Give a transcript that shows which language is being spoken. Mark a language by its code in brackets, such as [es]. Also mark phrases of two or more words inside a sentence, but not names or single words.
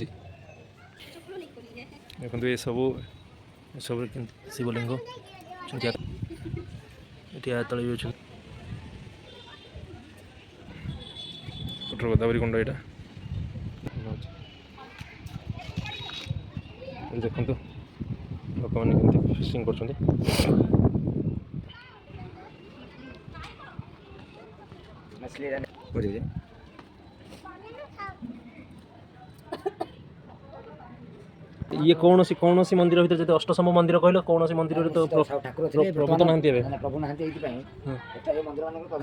[hi] देखो ये सब शिवलिंग ये तले भी अच्छे गोदावरी कुंड यहाँ देखो लोक मैंने फिशिंग कर [or] ବୁଝିଲେ ଇଏ କୌଣସି କୌଣସି ମନ୍ଦିର ଭିତରେ ଯଦି ଅଷ୍ଟସମ୍ଭୁ ମନ୍ଦିର କହିଲ କୌଣସି ମନ୍ଦିରରେ ତ ଠାକୁର ଥିଲେ ପ୍ରଭୁ ତ ନାହାନ୍ତି ଏବେ। ପ୍ରଭୁ ନାହାନ୍ତି ଏଇଥିପାଇଁ ଏଠାରେ ମନ୍ଦିର ମାନଙ୍କର